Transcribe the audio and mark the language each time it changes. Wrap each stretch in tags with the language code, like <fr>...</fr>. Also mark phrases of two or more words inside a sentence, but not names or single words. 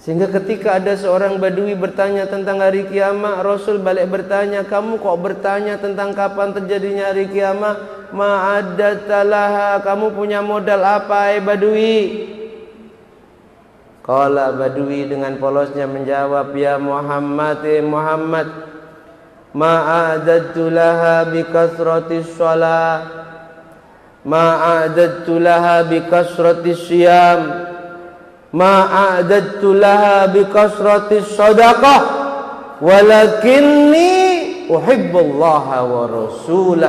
<id>Sehingga ketika ada seorang Badui bertanya tentang hari kiamat, Rasul balik bertanya, kamu kok bertanya tentang kapan terjadinya hari kiamat? Ma'adatalaha, kamu punya modal apa Badui? Qala Badui dengan polosnya menjawab, ya Muhammad, Muhammad,</id> <ar>ما أعددت لها بكثرة الصلاة، ما أعددت لها بكثرة الصيام، ما أعددت لها بكثرة الصدقة، ولكني أحب الله ورسوله.</ar>